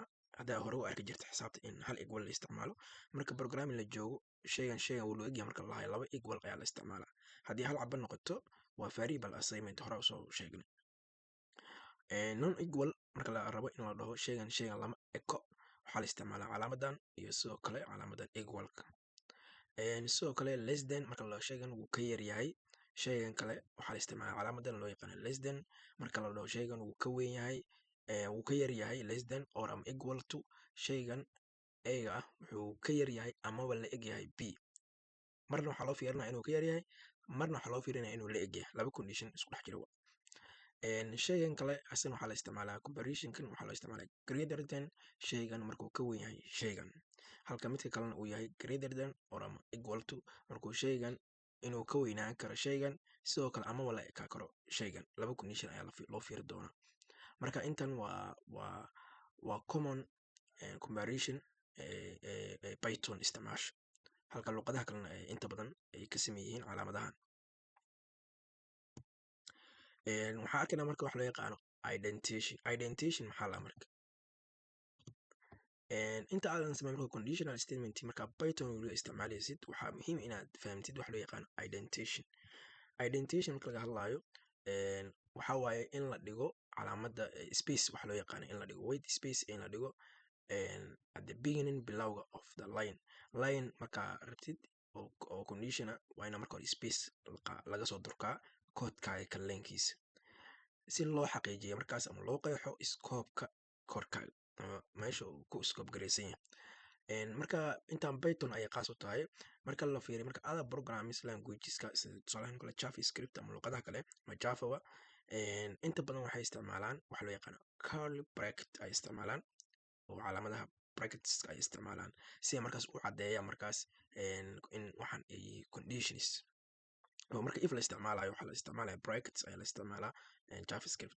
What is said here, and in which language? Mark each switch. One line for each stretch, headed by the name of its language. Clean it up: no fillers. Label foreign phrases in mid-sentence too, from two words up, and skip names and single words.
Somali: Haddaa hore u arki jirta xisaabta in hal equal la isticmaalo marka programming la joogo shaygan wuu loo egyahay marka la dhahayo laba equal ayaa la isticmaalaa. Haddii hal caba noqoto waa
English: variable assignment
Somali: hore usoo sheegnay.
English: Non equal
Somali: marka la rabo in la dhaho shaygan lama eko waxaa la isticmaalaa calaamadan iyo sidoo kale calaamadan equalka. Sidoo kale
English: less than
Somali: marka la dhaho shaygan wuu ka yar yahay shaygan kale waxaa la isticmaalaa calaamadan loo yaqaan
English: less than.
Somali: Marka la dhaho shaygan wuu ka weyn yahay wuu ka yar yahay
English: less than or am equal to
Somali: shaygan A-ga ah wuxuu ka yar yahay amaba la eg yahay B. Marna waxaa loo fiirinaya inuu ka yar yahay marna waxaa loo fiirinaya inuu la eg yahay. Laba condition isku dhex jira. Shaygan kale asana waxaa la isticmaalaa comparationkan waxaa loo isticmaalaa
English: greater than
Somali: shaygan markuu ka weyn yahay shaygan. Halka midka kalena uu yahay
English: greater than or am equal to
Somali: markuu shaygan inuu ka weynaan karo shaygan sidoo kale amaba la ekaa karo shaygan. Laba condition ayaa loo fiiri doonaa. Marka intan waa
English: common comparison
Somali: Python isticmaasho halka luqadaha kalena inta badan ay ka sameeyeen calaamadahan. Waxaa arkaynaa marka wax loo yaqaano indentation maxaa la marka inta aadan sameyn marka
English: conditional statement
Somali: marka Python loo isticmaalaysid waxaa muhiim inaad fahamtid wax loo yaqaano indentation marka laga hadlaayo waxaa waaye in la dhigo calaamada space wax loo yaqaano in la dhigo
English: white space
Somali: in la dhigo
English: at the beginning
Somali: bilowga
English: of the line
Somali: marka rabtid oo condition waa ina marka hore space laga soo durkaa koodkaaga kan leenkiisa si loo xaqiijiyo markaas ama loo qeexo scope-ka korkaaga ama meesha uu ku scope gareysan yahay. Marka intaan Python ayay qaas u tahay marka la fiiriyo marka
English: other programming
Somali: languageska sida tusaalahan kale JavaScript ama luqadaha kale ama Java inta badan waxay isticmaalaan wax loo yaqaan
English: curly bracket
Somali: ay isticmaalaan oo calaamadaha brackets ay isticmaalaan si ay markaas u cadeeyaan markaas in waxaan ay conditions oo marka if la isticmaalayo waxaa la isticmaalaya brackets ayaa la isticmaalaa JavaScript.